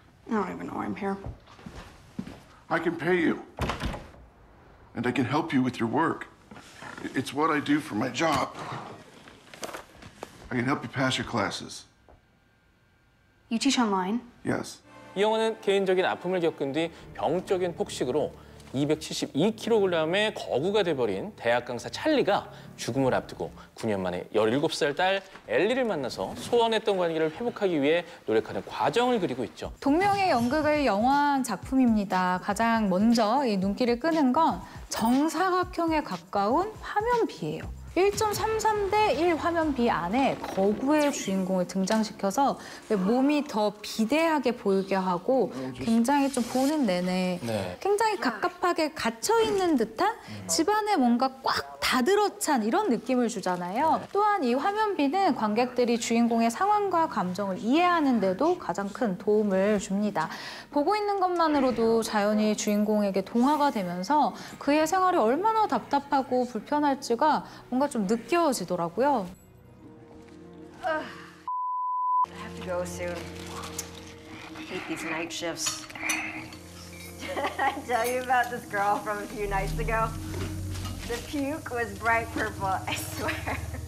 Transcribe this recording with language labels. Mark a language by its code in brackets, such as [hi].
[en] I don't even know why I'm here. I can pay you. And I can help you with your work. It's what I do for my job. I can help you pass your classes. You teach online? Yes. [ko] 이 영화는 개인적인 아픔을 겪은 뒤 병적인 폭식으로 272kg의 거구가 돼버린 대학 강사 찰리가 죽음을 앞두고 9년 만에 17살 딸 엘리를 만나서 소원했던 관계를 회복하기 위해 노력하는 과정을 그리고 있죠. 동명의 연극을 영화한 작품입니다. 가장 먼저 이 눈길을 끄는 건 정사각형에 가까운 화면비예요. 1.33대 1 화면비 안에 거구의 주인공을 등장시켜서 몸이 더 비대하게 보이게 하고 굉장히 좀 보는 내내 굉장히 갑갑하게 갇혀있는 듯한 집안에 뭔가 꽉 다들어찬 이런 느낌을 주잖아요. 또한 이 화면비는 관객들이 주인공의 상황과 감정을 이해하는 데도 가장 큰 도움을 줍니다. 보고 있는 것만으로도 자연히 주인공에게 동화가 되면서 그의 생활이 얼마나 답답하고 불편할지가 뭔가 좀 느껴지더라고요. [en] I have to go soon. hate these night shifts. I tell you about this girl from a few nights ago. The puke was bright purple, I swear.